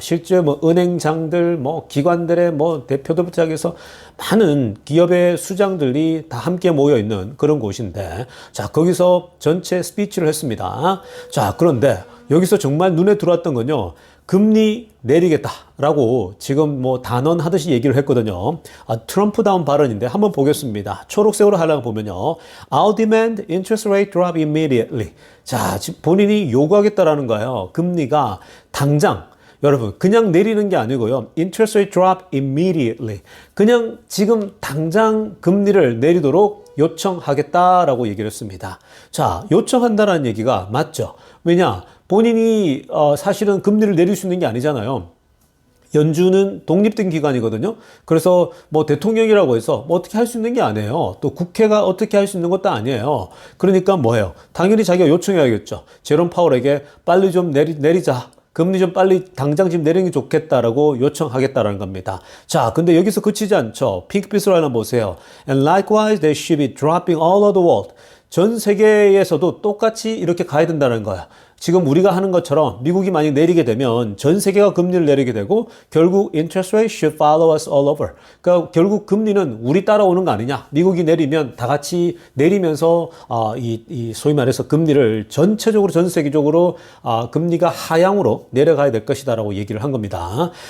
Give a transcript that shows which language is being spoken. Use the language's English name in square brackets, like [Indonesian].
[Korean] 실제 뭐 은행장들, 뭐 기관들의 뭐 대표들부터 시작해서 많은 기업의 수장들이 다 함께 모여 있는 그런 곳인데, 자, 거기서 전체 스피치를 했습니다. 자, 그런데 여기서 정말 눈에 들어왔던 건요, 금리 내리겠다라고 지금 뭐 단언하듯이 얘기를 했거든요. 트럼프다운 발언인데 한번 보겠습니다. 초록색으로 하려고 보면요. [English] I'll demand interest rate drop immediately. [Korean] 자, 지금 본인이 요구하겠다라는 거예요. 금리가 당장, 여러분, 그냥 내리는 게 아니고요. [English] Interest rate drop immediately. [Korean] 그냥 지금 당장 금리를 내리도록 요청하겠다라고 얘기를 했습니다. 자, 요청한다라는 얘기가 맞죠. 왜냐? 본인이 사실은 금리를 내릴 수 있는 게 아니잖아요. 연준은 독립된 기관이거든요. 그래서 뭐 대통령이라고 해서 뭐 어떻게 할 수 있는 게 아니에요. 또 국회가 어떻게 할 수 있는 것도 아니에요. 그러니까 뭐예요? 당연히 자기가 요청해야겠죠. 제롬 파월에게 빨리 좀 내리자. 금리 좀 빨리 당장 지금 내리는 게 좋겠다라고 요청하겠다라는 겁니다. 자, 근데 여기서 그치지 않죠. 핑크빛으로 하나 보세요. [English] And likewise, they should be dropping all over the world. [Korean] 전 세계에서도 똑같이 이렇게 가야 된다는 거야. 지금 우리가 하는 것처럼 미국이 만약 내리게 되면 전 세계가 금리를 내리게 되고 결국 [English] interest rate should follow us all over. [Korean] 그러니까 결국 금리는 우리 따라오는 거 아니냐. 미국이 내리면 다 같이 내리면서 이 소위 말해서 금리를 전체적으로 전 세계적으로 금리가 하향으로 내려가야 될 것이다라고 얘기를 한 겁니다.